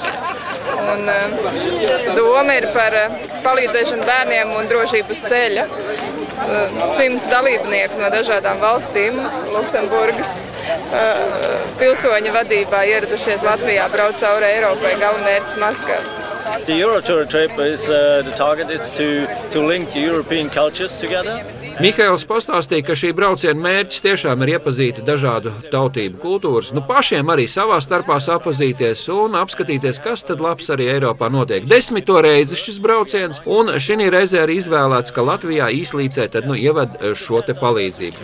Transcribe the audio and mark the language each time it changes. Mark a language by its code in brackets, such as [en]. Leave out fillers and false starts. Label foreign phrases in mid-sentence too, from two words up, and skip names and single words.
[lv] Un doma ir par palīdzēšanu bērniem un drošību uz ceļa. 100 dalībnieku no dažādām valstīm, Luksemburgas pilsoņu vadībā ieradušies Latvijā, brauc cauri Eiropai, galamērķis Maskava. [en] The Eurotour trip the target is to link European cultures together. [lv] Mihails pastāstīja, ka šī brauciena mērķis tiešām ir iepazīt dažādu tautību kultūras, pašiem arī savā starpā sapazīties un apskatīties, kas tad labs arī Eiropā notiek. 10. reizi šis brauciens, un šī reizē arī izvēlēts, ka Latvijā Īslīcē tad ieved šo te palīdzību.